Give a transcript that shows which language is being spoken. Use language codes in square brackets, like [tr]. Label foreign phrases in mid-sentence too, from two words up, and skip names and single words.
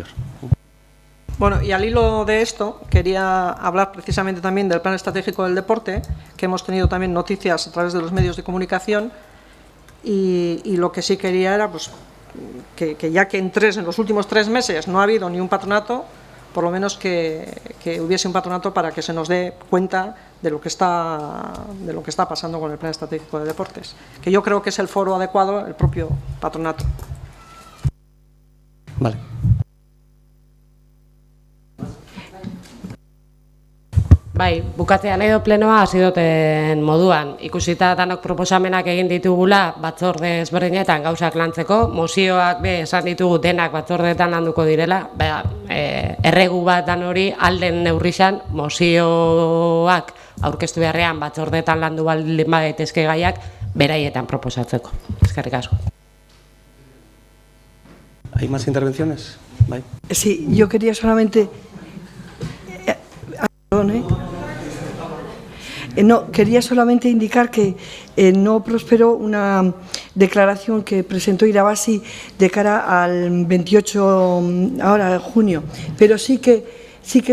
[es] Bueno, y al hilo de esto, quería hablar precisamente también del Plan Estratégico del Deporte, que hemos tenido también noticias a través de los medios de comunicación, y lo que sí quería era pues, que ya que en los últimos 3 meses no ha habido ni un patronato, por lo menos que hubiese un patronato para que se nos dé cuenta de lo que está pasando con el Plan Estratégico de Deportes, que yo creo que es el foro adecuado, el propio patronato. Vale. [eu] Bai, bukatzean edo plenoa hasi duten moduan. Ikusita danok proposamenak egin ditugula batzorde ezberdinetan gauzak lantzeko, mozioak esan ditugu denak batzordeetan landuko direla, erregu bat dan hori alden neurrizan mozioak aurkeztu beharrean batzordeetan landu baldin badaitezke gaiak beraietan proposatzeko. Eskerrik asko. [es] ¿Hay más intervenciones? Bye. Sí, yo quería solamente... quería solamente indicar que no prosperó una declaración que presentó Irabasi de cara al 28 ahora de junio, pero sí que